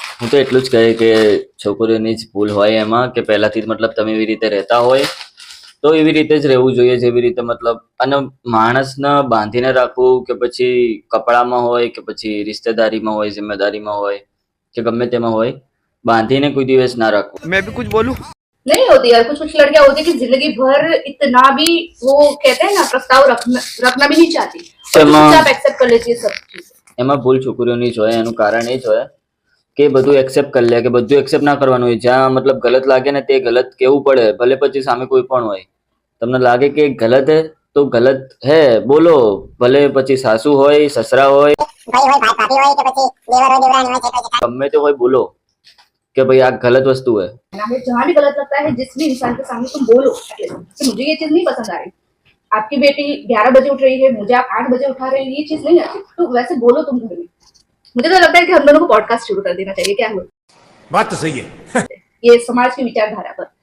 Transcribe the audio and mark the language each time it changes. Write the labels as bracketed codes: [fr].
[gu] હું તો એટલું જ કહે કે છોકરીઓની જ ભૂલ હોય એમાં કે પહેલાથી જ મતલબ તમે એવી રીતે રહેતા હોય તો એવી રીતે જ રહેવું જોઈએ જેવી રીતે મતલબ. અને માણસને બાંધીને રાખવું કે પછી કપડામાં હોય કે પછી રિશ્તેદારીમાં હોય, જિમ્મેદારીમાં હોય કે ગમે તેમાં હોય, બાંધીને કોઈ દિવસ ના રાખવું. [hi] मैं भी कुछ बोलूं? नहीं होती यार, कुछ कुछ लड़कियां होती है कि जिंदगी भर इतना भी वो कहते हैं ना प्रस्ताव रखना भी नहीं चाहती, और चुपचाप एक्सेप्ट कर लेती है सब चीजें. [gu] એમાં ભૂલ છોકરીઓની જ હોય. એનું કારણ એ જ હોય કે બધું એક્સેપ્ટ કરી લે, કે બધું એક્સેપ્ટ ના કરવાનું હોય. જ્યાં મતલબ ગલત લાગે ને તે ગલત કેવું પડે, ભલે પછી સામે કોઈ પણ હોય. તમને લાગે કે ગલત હે તો ગલત હે બોલો, ભલે પછી સાસુ હોય, સસરા હોય, ગમે તે હોય બોલો કે ભાઈ આ ગલત વસ્તુ [hi] है. हमें जहाँ भी गलत लगता है, जिस भी इंसान के सामने तुम बोलो कि मुझे ये चीज नहीं पसंद आ रही, आपकी बेटी 11 बजे उठ रही है, मुझे आप 8 बजे उठा रहे हो, ये चीज नहीं आती, तो वैसे बोलो तुम घर में. मुझे तो लगता है कि हम दोनों को पॉडकास्ट शुरू कर देना चाहिए. क्या हो बात तो सही है. ये समाज की विचारधारा पर.